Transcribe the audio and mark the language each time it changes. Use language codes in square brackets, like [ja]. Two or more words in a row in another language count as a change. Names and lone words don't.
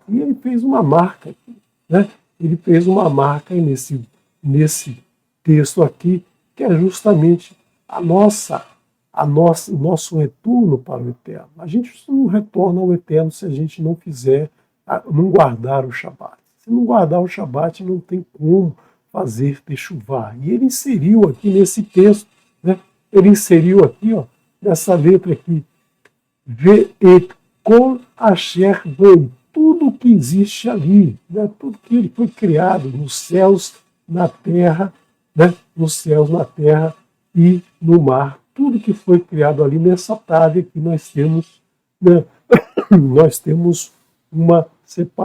[pt] E ele fez uma marca aqui, né? Ele fez uma marca nesse texto aqui, que é justamente o nosso retorno para o Eterno. A gente não retorna ao Eterno se a gente não guardar o Shabat. Se não guardar o Shabat, não tem como fazer techuvá. E ele inseriu aqui nesse texto, né? Ele inseriu aqui, ó, nessa letra aqui, [he] ואת כל אשר בם, [pt] tudo que existe ali, né? Tudo que ele foi criado nos céus, na terra, né? Nos céus, na terra e no mar. Tudo que foi criado ali nessa tarde que nós temos, né? Nós temos uma separação.